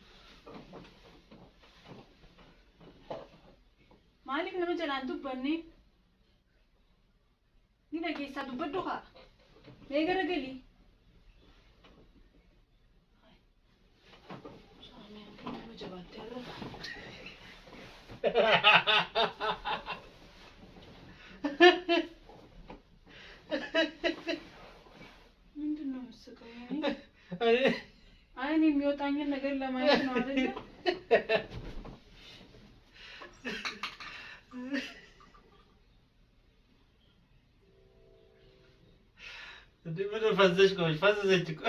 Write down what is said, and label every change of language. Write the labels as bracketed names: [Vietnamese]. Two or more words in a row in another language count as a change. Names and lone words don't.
[Oromo] Maaliif nama jalaan dubbanne? Ni dhageessaa dubbadhu haa? Mee garagalii? Saami nama jabaattee irra. [Amharic] ምንድን ነው የምትስቀው? አይኔ የሚወጣኝን ነገር ለማየት ነው አይደል? እንዴ ምን ፈዘሽ ቆይ ፈዘዘች እኮ